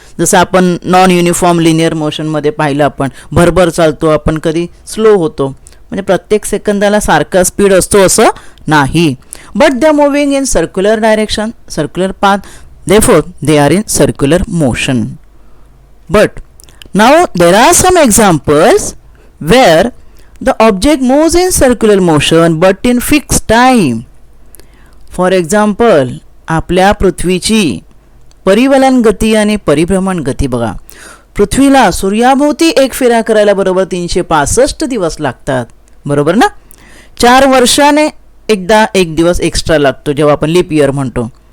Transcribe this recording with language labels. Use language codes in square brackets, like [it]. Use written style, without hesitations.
[mr] जसं आपण non uniform linear मोशनमध्ये पाहिलं, आपण भरभर चालतो, आपण कधी स्लो होतो, म्हणजे प्रत्येक सेकंदाला सारखा स्पीड असतो असं नाही. [en] But they are moving in circular direction, circular path, therefore they are in circular motion. But now there are some examples where the object moves in circular motion but in fixed time. For example, [mr] आपल्या पृथ्वीची परिवलन गती आणि परिभ्रमण गती बघा. पृथ्वीला सूर्याभोवती एक फेरा करायला बरोबर 365 दिवस लागतात, बरोबर ना. 4 वर्षाने एकदा एक दिवस एक्स्ट्रा लागतो, जेव्हा आपण लीप इयर म्हणतो.